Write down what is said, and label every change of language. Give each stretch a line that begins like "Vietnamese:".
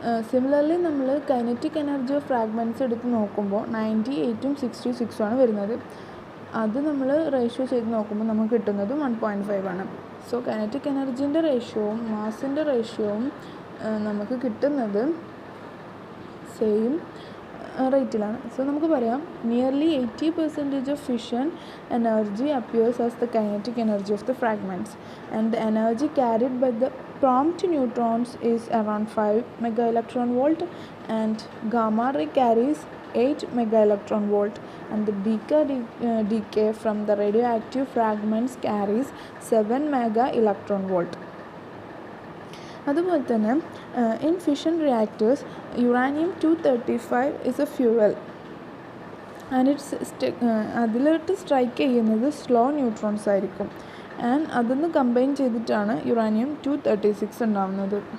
Malayalam: Similarly നമ്മൾ kinetic energy of fragments എടുത്ത് നോക്കുമ്പോൾ 98ഉം 66ഉം ആണ് വരുന്നത്. അത് നമ്മൾ റേഷ്യോ ചെയ്ത് നോക്കുമ്പോൾ നമുക്ക് കിട്ടുന്നത് 1.5 ആണ്. സോ കൈനറ്റിക് എനർജീൻ്റെ റേഷ്യോവും മാസിൻ്റെ റേഷ്യോവും നമുക്ക് കിട്ടുന്നത് സെയിം റേറ്റിലാണ്.
English: so
Malayalam: നമുക്ക് പറയാം
English: Nearly 80% of fission energy appears as the kinetic energy of the fragments and the energy carried by the prompt neutrons is around 5 mega electron volt and gamma ray carries 8 mega electron volt, and the decay from the radioactive fragments carries 7 mega electron volt.
Malayalam: അതുപോലെ തന്നെ
English: in fission reactors uranium-235 is a fuel and
Malayalam: അതിലോട്ട് strike ചെയ്യുന്നത് slow neutrons ആയിരിക്കും. And അതൊന്ന് combine ചെയ്തിട്ടാണ് uranium-236 ഉണ്ടാകുന്നത്.